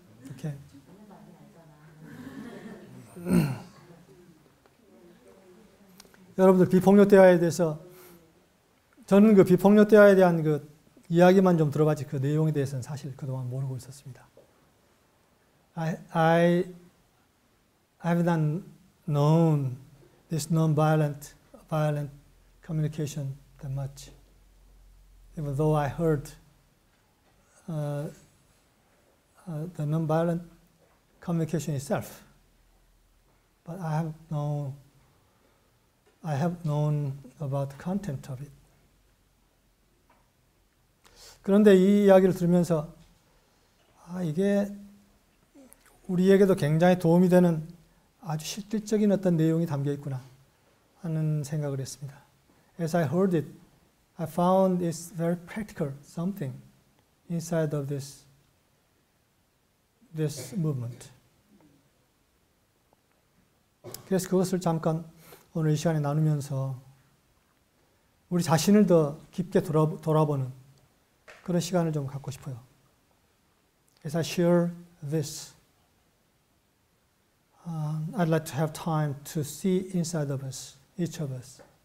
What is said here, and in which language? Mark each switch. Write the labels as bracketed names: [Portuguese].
[Korean] 오케이. 여러분들 비폭력 대화에 대해서 저는 그 비폭력 대화에 대한 그 이야기만 좀 들어봤지 그 내용에 대해서는 사실 그동안 모르고 있었습니다. [English] I have not known this violent communication that much, even though I heard the non-violent communication itself. But I have known about the content of it. [Korean] 그런데 이 이야기를 들으면서 이게 우리에게도 굉장히 도움이 되는 아주 실질적인 어떤 내용이 담겨 있구나 하는 생각을 했습니다. [English] As I heard it, I found it's very practical something inside of this movement. [Korean] 그래서 그것을 잠깐 오늘 이 시간에 나누면서 우리 자신을 더 깊게 돌아보는 그런 시간을 좀 갖고 싶어요. [English] As I share this, I'd like to have time to see inside of us, each of us.